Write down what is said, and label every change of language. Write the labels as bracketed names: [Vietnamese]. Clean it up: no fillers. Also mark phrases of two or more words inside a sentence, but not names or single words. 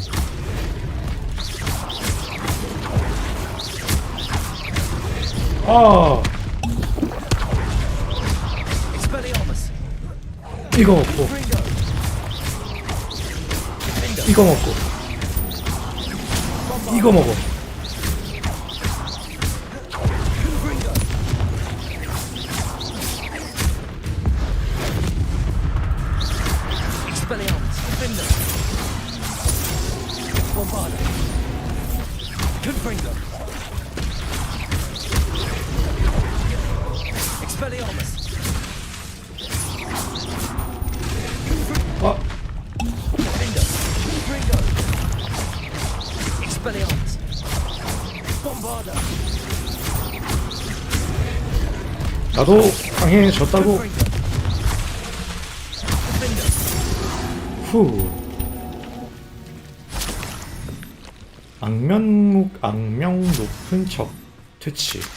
[Korean] 아, [Latin] Expelliarmus. [Korean] 이거 먹고, [Latin] Gringo. [Korean] 이거 먹고, 이거 먹어. [Latin] Gringo. Expelliarmus. Defender. Bombardo. Confringo. Expelliarmus. [Korean] 아, [Latin] Defender. Confringo. Expelliarmus. Bombardo. [Korean] 나도 강해졌다고. [Latin] Confringo. Defender. [Korean] 후. 악명 높은 적 퇴치.